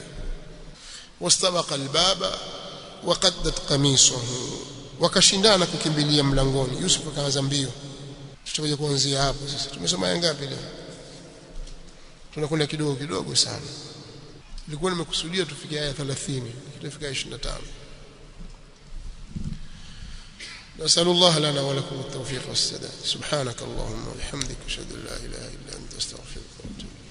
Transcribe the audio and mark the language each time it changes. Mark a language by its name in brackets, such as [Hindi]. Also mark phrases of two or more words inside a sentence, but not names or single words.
[Arabic] واستبقا الباب وقدت قميصه, [Swahili] wakashindana kukimbilia mlangoni. Yusuf akaanza mbio. Tutakuja kuanzia hapo sasa. Tumesoma aya ngapi leo? Tunakwenda kidogo kidogo sana. Nilikuwa nimekusudia tufike aya 30, tutafika 25. [Arabic] نسأل الله لنا ولكم التوفيق والسداد. سبحانك اللهم وبحمدك أشهد أن لا إله إلا أنت أستغفرك وأتوب إليك.